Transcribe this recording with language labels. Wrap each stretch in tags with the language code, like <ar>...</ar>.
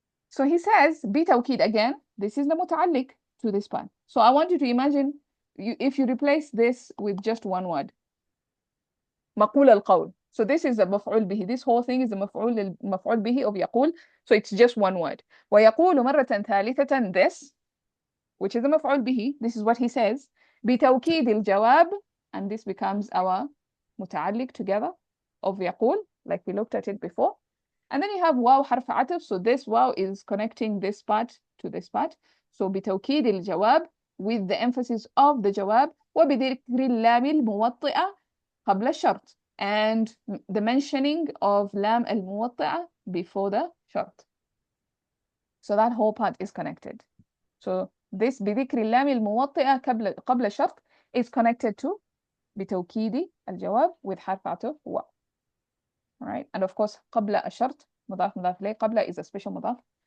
<en>So he says, bitawkid again, this is the muta'alliq to this part. So I want you to imagine if you replace this with just one word.</en> <ar>مقول القول.</ar> <en>So this is a مفعول به. This whole thing is a مفعول به of يقول. So it's just one word.</en> <ar>ويقول مرة ثالثة,</ar> <en>this, which is a مفعول به. This is what he says.</en> <ar>بتوكيد الجواب,</ar> <en>and this becomes our متعلق together of يقول, like we looked at it before. And then you have واو حرف عطف. So this واو is connecting this part to this part. So</en> <ar>بتوكيد الجواب,</ar> <en>with the emphasis of the جواب,</en> <ar>وبذكر اللام الموطئة قبل الشرط,</ar> <en>and the mentioning of</en> <ar>لام الموطئة</ar> <en>before the شرط. So that whole part is connected. So this</en> <ar>بذكر اللام الموطئة قبل الشرط</ar> <en>is connected to بتوكيد الجواب with</en> <ar>حرف عطف واو.</ar> <en>All right, and of course</en> <ar>قبل الشرط مضاف إليه.</ar> <en>قبل is a special مضاف.</en>